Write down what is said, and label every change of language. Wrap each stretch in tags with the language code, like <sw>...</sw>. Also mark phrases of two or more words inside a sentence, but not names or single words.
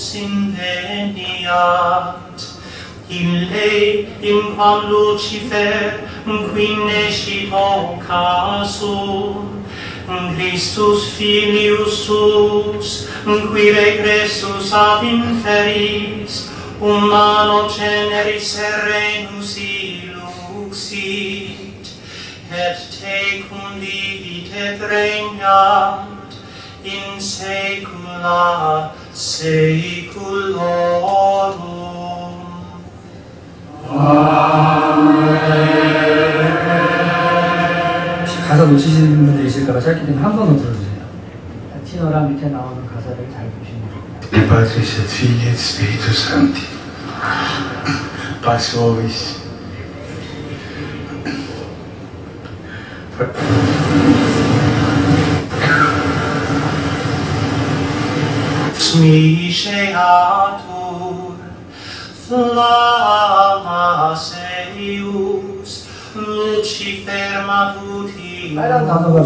<la>inveniat ille in quam Lucifer qui nescit occasum Christus filius suus qui regressus ab inferis humano generis serenus iluxit et tecum vivit et regnat in saecula saeculorum.</la> <ko>혹시 가사 놓치시는 분들 있을까봐 짧게 되면 한 번만 들어주세요. 티너랑 밑에 나오는 가사를 잘 보시면 됩니다.</ko> <it>Padre, Figlio e Spirito Santi.</it> <la>Pax vobis. Smiseatur flammas eius Lucifer matutimus</la>